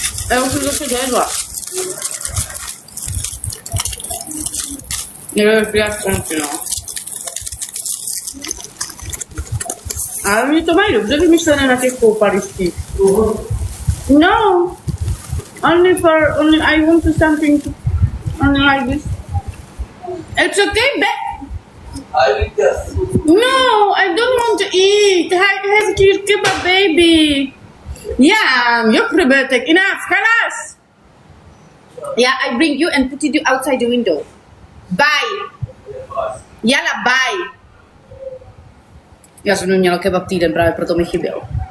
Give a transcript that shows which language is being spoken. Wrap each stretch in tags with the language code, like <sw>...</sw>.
<cs>Já už jsem zase dojedla. Nevím, jak skončí, no. Ale oni to mají dobře vymyšlené na těch koupalištích.</cs> <en>No, only I want to something only like this. It's okay, but I will just. no, I don't want to eat. Have kebab, baby. Yeah,</en> <ar>يخربتك</ar> <en>enough,</en> <ar>خلاص.</ar> <en>Yeah, I bring you and put you outside the window. Bye. Yalla, bye.</en> <cs>Já jsem neměla kebab týden, právě proto mi chyběl.</cs>